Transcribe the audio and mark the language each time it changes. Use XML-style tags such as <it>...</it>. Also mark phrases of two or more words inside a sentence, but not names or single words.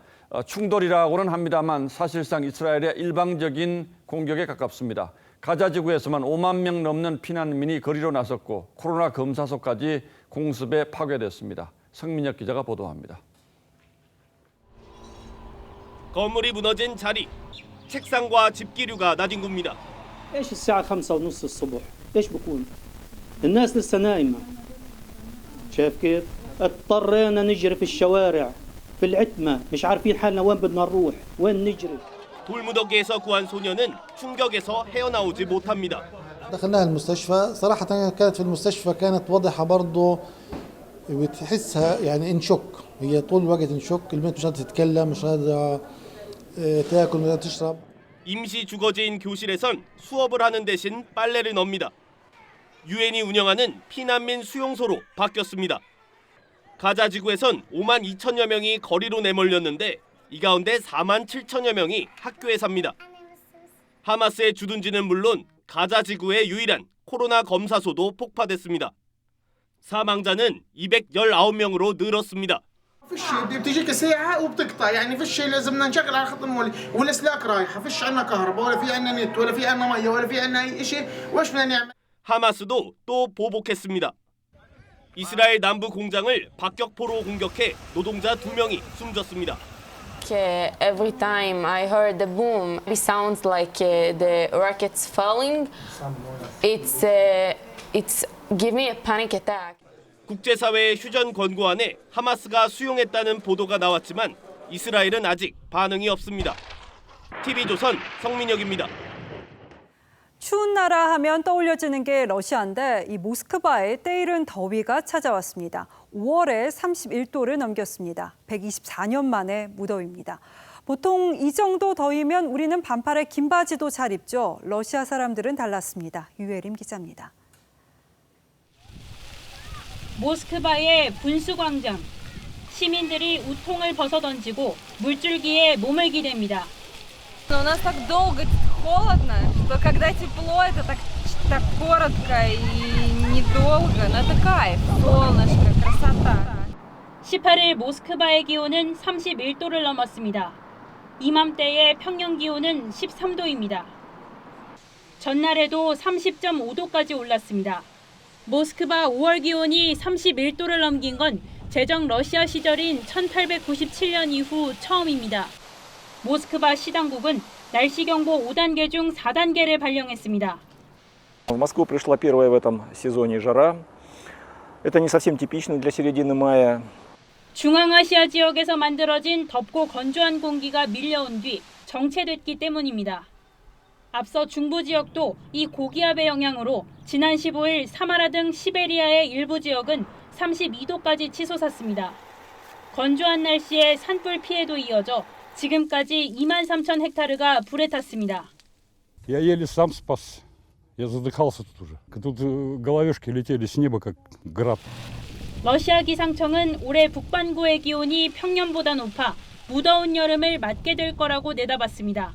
<ko>충돌이라고는 합니다만 사실상 이스라엘의 일방적인 공격에 가깝습니다. 가자 지구에서만 5만 명 넘는 피난민이 거리로 나섰고 코로나 검사소까지 공습에 파괴됐습니다. 성민혁 기자가 보도합니다. 건물이 무너진 자리, 책상과 집기류가 나뒹굽니다.</ko> <ar>ايش الساعة 5:30 الصبح؟ ايش بكون؟ الناس لسه نايمة. شايف كيف؟ اضطرينا نجري في الشوارع في العتمة مش عارفين حالنا وين بدنا نروح وين نجري.</ar> <ko>돌무더기에서 구한 소녀는 충격에서 헤어나오지 못합니다.</ko> <ar>دخلناها المستشفى صراحة كانت في المستشفى كانت وضعها برضه بتحسها يعني انشوك هي طول الوقت انشوك البنت مش قادرة تتكلم مش قادرة تاكل مش قادرة تشرب.</ar> <ko>임시 주거지인 교실에선 수업을 하는 대신 빨래를 넣습니다. 유엔이 운영하는 피난민 수용소로 바뀌었습니다. 가자 지구에선 5만 2천여 명이 거리로 내몰렸는데 이 가운데 4만 7천여 명이 학교에 삽니다. 하마스의 주둔지는 물론 가자 지구의 유일한 코로나 검사소도 폭파됐습니다. 사망자는 219명으로 늘었습니다.</ko> <ar>فيش بتجيك ساعة وبتقطع يعني فيش لازمنا نشغل على خط المولي والاسلاك رايحة فيش عنا كهرباء ولا في عنا نت ولا في عنا مية ولا في عنا أي شيء واش بدنا نعمل.</ar> <ko>하마스도 또 보복했습니다. 이스라엘 남부 공장을 박격포로 공격해 노동자 2명이 숨졌습니다.</ko> <en>Every time I heard the boom, it sounds like the rockets falling. It's give me a panic attack.</en> <ko>국제사회의 휴전 권고안에 하마스가 수용했다는 보도가 나왔지만 이스라엘은 아직 반응이 없습니다. TV조선 성민혁입니다. 추운 나라 하면 떠올려지는 게 러시아인데 이 모스크바에 때이른 더위가 찾아왔습니다. 5월에 31도를 넘겼습니다. 124년 만에 무더위입니다. 보통 이 정도 더위면 우리는 반팔에 긴 바지도 잘 입죠. 러시아 사람들은 달랐습니다. 유혜림 기자입니다. 모스크바의 분수광장. 시민들이 우통을 벗어던지고 물줄기에 몸을 기댑니다.</ko> <ru>У нас так долго холодно, что когда тепло, это так коротко и недолго. Но это кайф, солнышко, красота.</ru> <ko>18일 모스크바의 기온은 31도를 넘었습니다. 이맘때의 평년 기온은 13도입니다. 전날에도 30.5도까지 올랐습니다. 모스크바 5월 기온이 31도를 넘긴 건 제정 러시아 시절인 1897년 이후 처음입니다. 모스크바 시당국은 날씨 경보 5단계 중 4단계를 발령했습니다.</ko> <ru>В Москву пришла первая в этом сезоне жара. Это не совсем типично для середины мая.</ru> <ko>중앙아시아 지역에서 만들어진 덥고 건조한 공기가 밀려온 뒤 정체됐기 때문입니다. 앞서 중부 지역도 이 고기압의 영향으로 지난 15일 사마라 등 시베리아의 일부 지역은 32도까지 치솟았습니다. 건조한 날씨에 산불 피해도 이어져 지금까지 2만 3천 헥타르가 불에 탔습니다.</ko> <ru>Я еле сам спас. Я задыхался тут уже. Тут головешки летели с неба как град.</ru> <ko>러시아 기상청은 올해 북반구의 기온이 평년보다 높아 무더운 여름을 맞게 될 거라고 내다봤습니다.</ko>